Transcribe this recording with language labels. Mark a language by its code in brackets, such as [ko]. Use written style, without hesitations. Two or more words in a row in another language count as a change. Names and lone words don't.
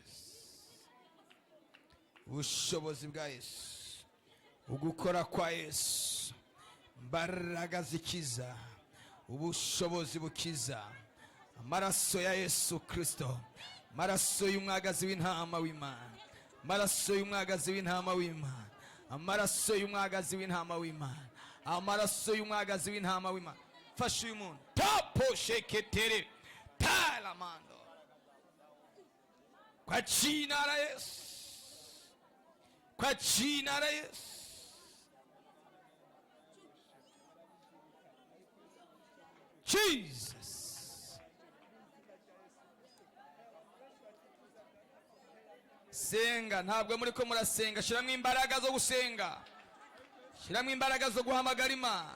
[rw] Ubushobozi bwa Yesu, ugukora kwa Yesu, mbaraga zikiza, ubushobozi bukiza. Amaraso ya Yesu Kristo, amaraso y'umwagazi w'intama w'Imana, amaraso y'umwagazi w'intama w'Imana, amaraso y'umwagazi w'intama w'Imana, amaraso y'umwagazi w'intama w'Imana. Fasha uyu muntu, tapo sheketere talamando [sw] kwa jina la Yesu, kwa jina la Yesu. [en] Jesus. [rw] Senga, ntabwo muri ko murasenga. Shiramo imbaraga zo gusenga, shiramo imbaraga zo guhamagara Imana.